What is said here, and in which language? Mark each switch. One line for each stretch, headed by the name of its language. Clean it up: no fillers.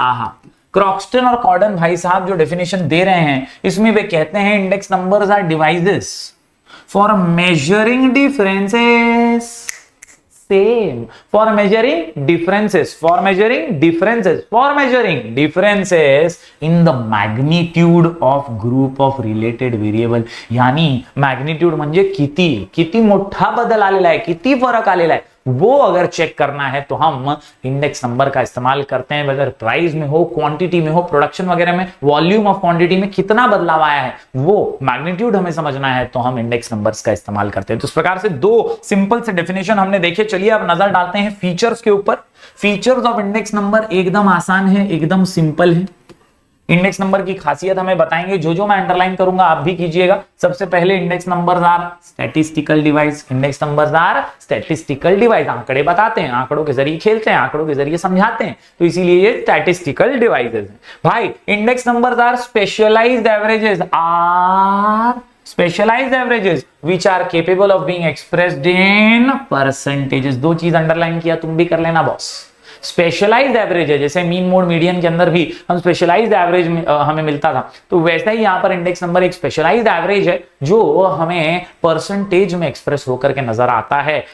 Hindi: आहा, क्रॉक्सटन और कॉर्डन भाई साहब जो डेफिनेशन दे रहे हैं इसमें वे कहते हैं
English: Index numbers are devices for measuring differences, same for measuring differences in the magnitude of group of related variable.
Hindi: यानी मैग्नीट्यूड
Marathi: म्हणजे किती मोठा बदल आलेला आहे,
Hindi: किती फरक आलेला आहे, वो अगर चेक करना है तो हम इंडेक्स नंबर का इस्तेमाल करते हैं। वेदर प्राइस में हो, क्वांटिटी में हो, प्रोडक्शन वगैरह में, वॉल्यूम ऑफ क्वांटिटी में कितना बदलाव आया है, वो मैग्नीट्यूड हमें समझना है तो हम इंडेक्स नंबर्स का इस्तेमाल करते हैं। तो इस प्रकार से दो सिंपल से डेफिनेशन हमने देखे। चलिए अब नजर डालते हैं फीचर्स के ऊपर। फीचर्स ऑफ इंडेक्स नंबर एकदम आसान है, एकदम सिंपल है। इंडेक्स नंबर की खासियत हमें बताएंगे, जो मैं अंडरलाइन करूंगा आप भी कीजिएगा।
English: सबसे पहले index numbers are statistical device. Index numbers are statistical device.
Hindi: आंकड़े बताते हैं, आंकड़ों के जरिए खेलते हैं, आंकड़ों के जरिए समझाते हैं, तो इसीलिए ये स्टैटिस्टिकल डिवाइसेस हैं। भाई
English: Index numbers are specialized averages which are capable of being expressed in percentages।
Hindi: दो चीज अंडरलाइन किया, तुम भी कर लेना बॉस। स्पेशलाइज्ड एवरेज है, जैसे मीन मोड मीडियन के अंदर भी हम स्पेशलाइज्ड एवरेज हमें मिलता था, तो वैसा ही यहां पर इंडेक्स नंबर एक स्पेशलाइज्ड एवरेज है जो हमें परसेंटेज में एक्सप्रेस होकर के नजर आता है।